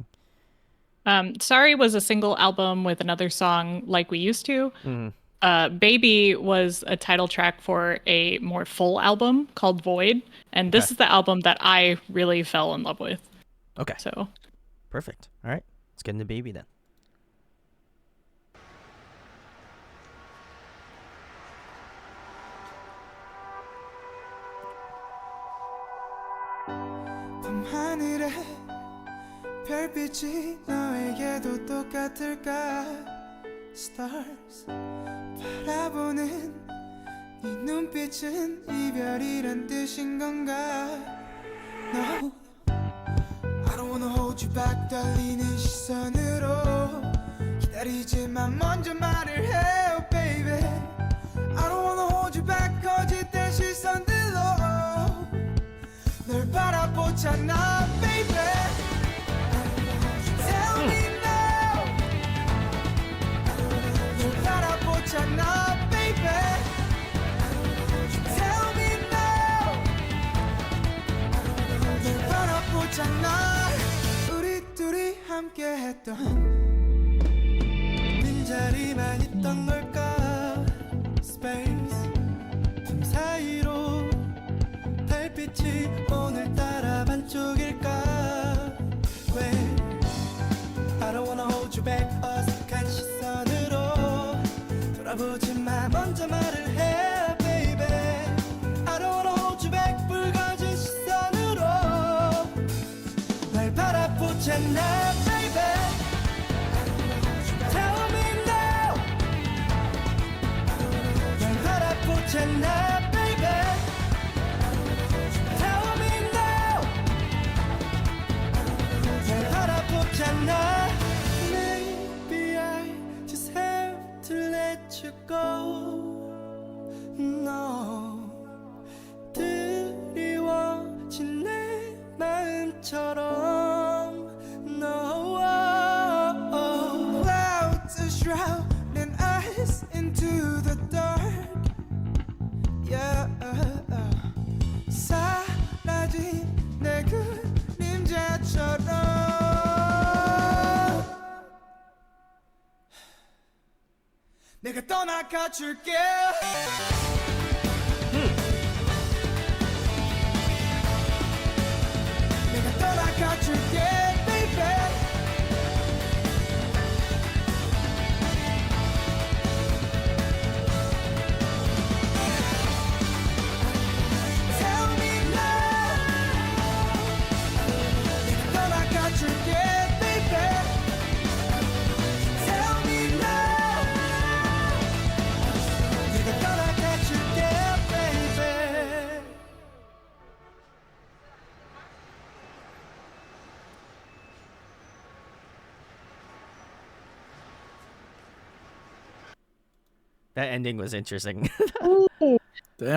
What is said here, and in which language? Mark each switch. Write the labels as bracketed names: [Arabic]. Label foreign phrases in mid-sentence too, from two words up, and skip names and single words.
[English] Sorry was a single album with another song like we used to. Baby was a title track for a more full album called Void, and this Okay. is the album that I really fell in love with. Okay, So perfect. All right, let's get into Baby then. [Korean] 밤하늘에 별빛이 너에게도 똑같을까 Stars 바라보는 네 눈빛은 이별이란 뜻인 건가 [English] No I don't wanna hold you back [Korean] 떨리는 시선으로 기다리지만 먼저 말을 해요 [English] baby I don't wanna hold you back [Korean] 거짓된 시선들로 널 바라보잖아 baby [English] Tell me now [Korean] 널 바라보잖아 [English] baby Tell me now [Korean] 널 바라보잖아 우리 둘이 함께 했던 빈자리만 있던 걸까 Space 틈 사이로 달빛이 오늘따라 반쪽일까 왜 [English] I don't wanna hold you back [Korean] 어색한 시선으로 돌아보지마 먼저 말을 해 [English] baby I don't wanna hold you back [Korean] 붉어진 시선으로 날 바라보잖아 [English] baby Tell me now [Korean] 날 바라보잖아 [English] baby Tell me now [Korean] 날 바라보잖아 [English] Maybe I just have to let you go No [Korean] 드리워진 내 마음처럼 [English] No Clouds are shrouding us into the dark Yeah [Korean] 사라진 내 그림자처럼 내가 떠나가줄게 내가 떠나가줄게 baby [English] Tell me now [Korean] 내가 떠나가줄게 [English] baby Tell me now [Korean] 내가 떠나가줄게 [English] baby That ending was interesting. Damn.